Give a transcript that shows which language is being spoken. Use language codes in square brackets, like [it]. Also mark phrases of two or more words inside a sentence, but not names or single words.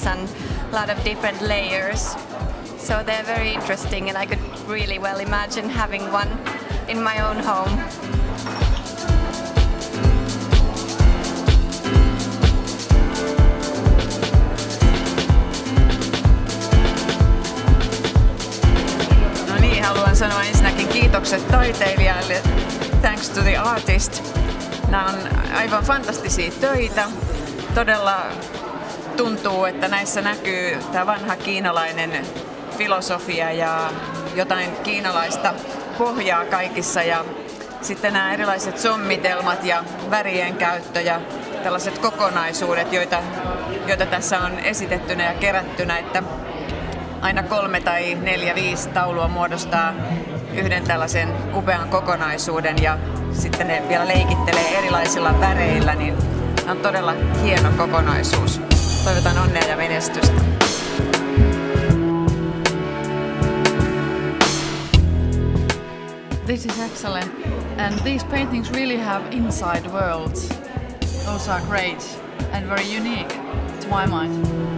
[en] and a lot of different layers, so they're very interesting, and I could really well imagine having one in my own home. [fi] No niin, haluan sanoa ensinnäkin kiitokset taiteilijalle, [en] thanks to the artist. [fi] Nämä on aivan fantastisia töitä. Todella tuntuu, että näissä näkyy tämä vanha kiinalainen filosofia ja jotain kiinalaista pohjaa kaikissa. Ja sitten nämä erilaiset sommitelmat ja värien käyttö ja tällaiset kokonaisuudet, joita tässä on esitettynä ja kerättynä. Että aina 3 tai 4, 5 taulua muodostaa yhden tällaisen upean kokonaisuuden ja sitten ne vielä leikittelee erilaisilla väreillä, niin on todella hieno kokonaisuus. Toivotan onnea ja menestystä. [en] This is excellent, and these paintings really have inside worlds. Those are great and very unique to my mind.